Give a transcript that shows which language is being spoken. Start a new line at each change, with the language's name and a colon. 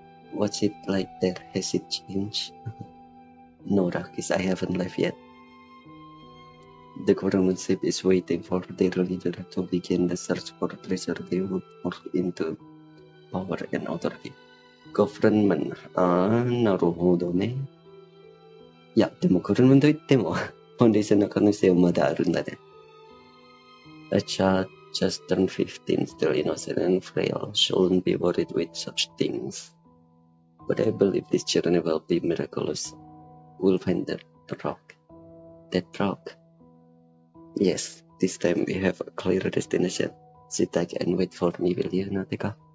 English: What's it like there? Has it changed? No, Rakis, I haven't left yet. The government ship is waiting for their leader to begin the search for treasure they would pour into power and authority.
Japanese: Government? なるほどね。いや、でもゴファーメントといっても、ファンデーションの可能性はまだあるんだね。Acha,
English: Just turned 15, still innocent and frail, shouldn't be worried with such things. But I believe this journey will be miraculous. We'll find the rock. That rock. Yes, this time we have a clear destination. Sit tight and wait for me, will you, Nautica?